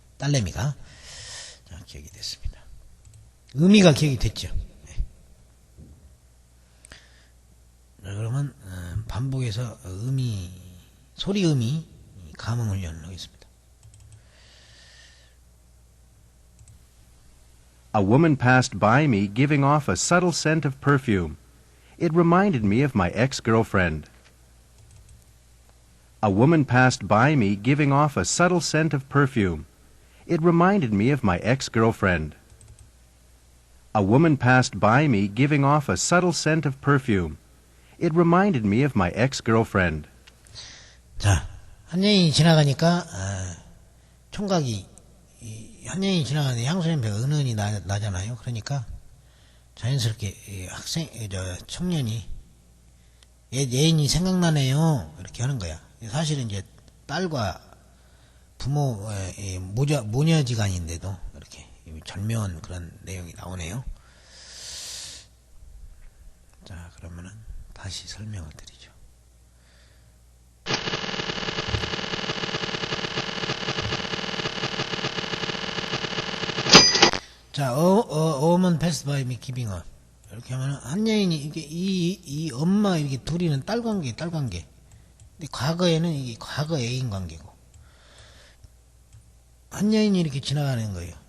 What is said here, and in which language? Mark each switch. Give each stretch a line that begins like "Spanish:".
Korean: 딸내미가. 자, 기억이 됐습니다. 의미가 기억이 됐죠. 네. 자, 그러면 반복해서 소리 의미 감응 훈련을 하겠습니다.
English: A woman passed by me giving off a subtle scent of perfume. It reminded me of my ex-girlfriend. A woman passed by me giving off a subtle scent of perfume. It reminded me of my ex-girlfriend. A woman passed by me giving off a subtle scent of perfume. It reminded me of my ex-girlfriend.
Korean: 자, 한 여인이 지나가니까 총각이 한 여인이 지나가는데 향수 냄새가 은은히 나잖아요. 그러니까 자연스럽게 청년이 애인이 생각나네요. 이렇게 하는 거야. 사실은 이제 딸과 부모의 모녀지간인데도 이렇게 절묘한 그런 내용이 나오네요. 자, 그러면은 다시 설명을 드리죠.
English: 자, a woman passed by me giving up.
Korean: 이렇게 하면 한 여인이 이게 이 엄마 이렇게 둘이는 딸 관계. 근데 과거에는 이게 과거 애인 관계고. 한 여인이 이렇게 지나가는 거예요.